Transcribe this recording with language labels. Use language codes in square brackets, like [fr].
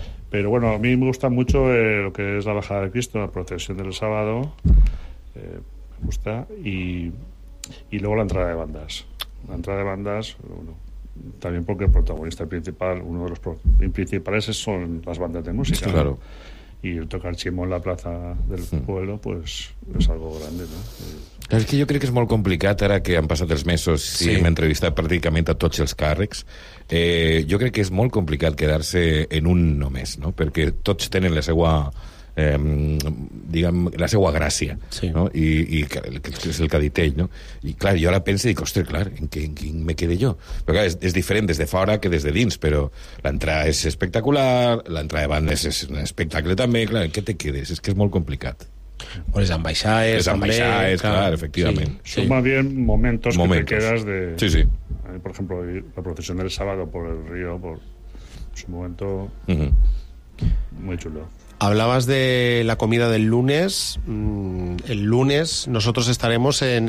[es] Pero bueno, a mí me gusta mucho lo que es la bajada de Cristo, la procesión del sábado, gusta y luego la entrada de bandas bueno, también porque el protagonista principal, uno de los principales son las bandas de música, sí, claro, ¿no? Y el tocar chimo en la plaza del pueblo, pues es algo grande, ¿no? Es que yo creo que es [ca] molt complicat ara que han passat els mesos, sí. I hem entrevistat pràcticament a tots els càrrecs. Jo crec que és molt complicat quedar-se en un només, no? Perquè tots tenen la seua diguem, la seua gràcia, sí. No? I que és el que ha dit ell, no? I clar, jo ara penso i dic, ostres, clar, en quin me quede jo? Però clar, és diferent des de fora que des de dins, però l'entrada és espectacular, l'entrada de bandes és un espectacle també, clar, què te quedes? És que és molt complicat. Bueno, es ambaixades, es ambaixades, [es] claro, efectivamente. Sí, sí. Son más bien momentos que te quedas de... Sí, sí. Por ejemplo, la procesión del sábado por el río, es un momento muy chulo. Hablabas de la comida del lunes. El lunes nosotros estaremos en...